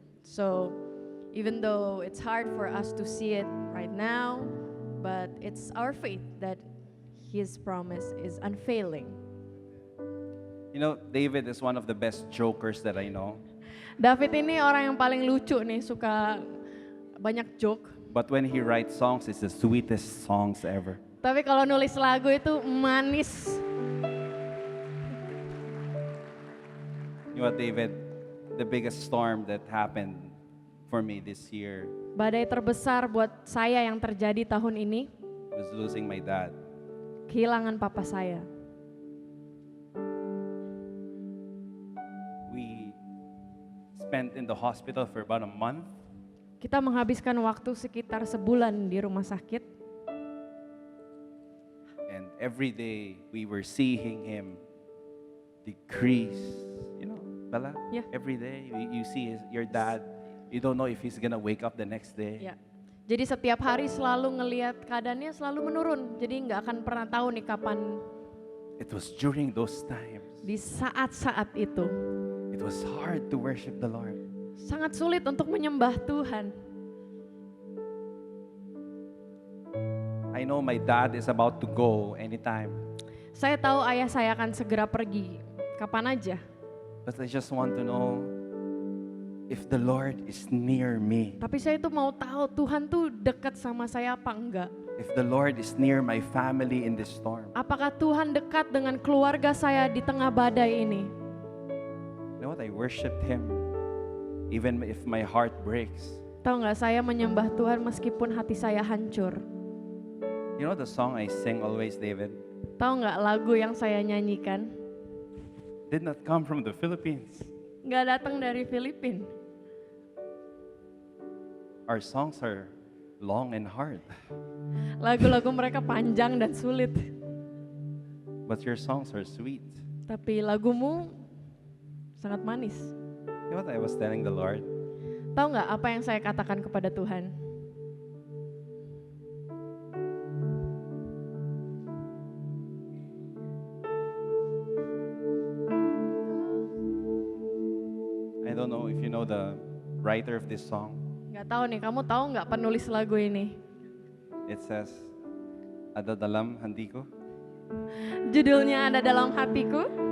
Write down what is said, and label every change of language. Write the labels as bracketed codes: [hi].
[en] So, even though it's hard for us to see it right now, but it's our faith that His promise is unfailing. You know, David is one of the best jokers that I know. [id] David ini orang yang paling lucu nih, suka banyak joke. [en] But when he writes songs, it's the sweetest songs ever. [id] Tapi kalau nulis lagu itu manis. [en] You know what, David? The biggest storm that happened for me this year [id] Badai terbesar buat saya yang terjadi tahun ini, [en] was losing my dad. [id] kehilangan papa saya. [en] We spent in the hospital for about a month. [id] Kita menghabiskan waktu sekitar sebulan di rumah sakit. [en] And every day we were seeing him decrease. You know, Bella? Yeah. Every day you see your dad. You don't know if he's gonna wake up the next day. [id] Ya. Jadi setiap hari selalu ngelihat keadaannya selalu menurun. Jadi nggak akan pernah tahu nih kapan. [en] It was during those times. [id] Di saat-saat itu [en] It was hard to worship the Lord. [id] sangat sulit untuk menyembah Tuhan. [en] I know my dad is about to go anytime. [id] Saya tahu ayah saya akan segera pergi kapan aja. [en] But I just want to know if the Lord is near me. [id] Tapi saya itu mau tahu Tuhan tuh dekat sama saya apa enggak. [en] If the Lord is near my family in this storm. [id] Apakah Tuhan dekat dengan keluarga saya di tengah badai ini? [en] You know what? I worshiped Him. Even if my heart breaks. [id] Tahu nggak, saya menyembah Tuhan meskipun hati saya hancur. [en] You know the song I sing always, David? [id] Tahu nggak lagu yang saya nyanyikan? [en] Did not come from the Philippines. [id] Nggak datang dari Filipina. [en] Our songs are long and hard. [id] Lagu-lagu mereka panjang dan sulit. [en] But your songs are sweet. [id] Tapi lagumu sangat manis. [en] You know what I was telling the Lord? [id] Tahu nggak apa yang saya katakan kepada Tuhan? [en] I don't know if you know the writer of this song. [id] Nggak tahu nih, kamu tahu nggak penulis lagu ini? [en] It says, "Ada dalam hatiku." [id] Judulnya Ada Dalam Hatiku.